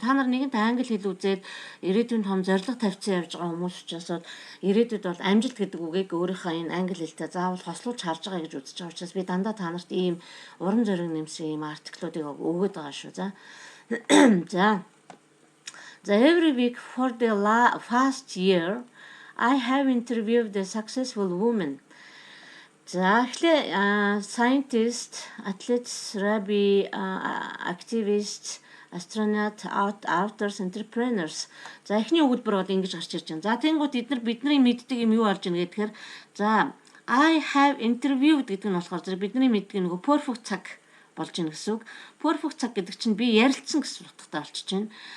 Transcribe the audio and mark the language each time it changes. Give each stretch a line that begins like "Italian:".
Mongolian: Та нар нэгэнт англи хэл үзээд ирээдүйн том зорилго тавьсан явж байгаа хүмүүс учраас ирээдүйд бол амжилт гэдэг үгийг өөрийнхөө энэ англи хэлтэй заавал хослуулж харж байгаа гэж үзэж байгаа учраас би дандаа та нарт ийм урам зориг нэмсэн ийм артиклуудыг өгөөд байгаа шүү.
English: За every week for the past year I have interviewed a successful woman.
Mongolian: За эхлээ
English: scientist, athletes, rabbi, activists, astronaut, authors, entrepreneurs.
Mongolian: За эхний өгүүлбэр бол ингэж гарч ирж байна. За тэнгууд бидний мэддэг юм юу болж байна гэхээр за
English: I have interviewed
Mongolian: гэдэг нь болохоор зэрэг бидний мэддэг нөгөө perfect цаг болж байна гэсэн үг. Perfect цаг гэдэг чинь би ярилцсан гэсэн утгатай болчихж байна.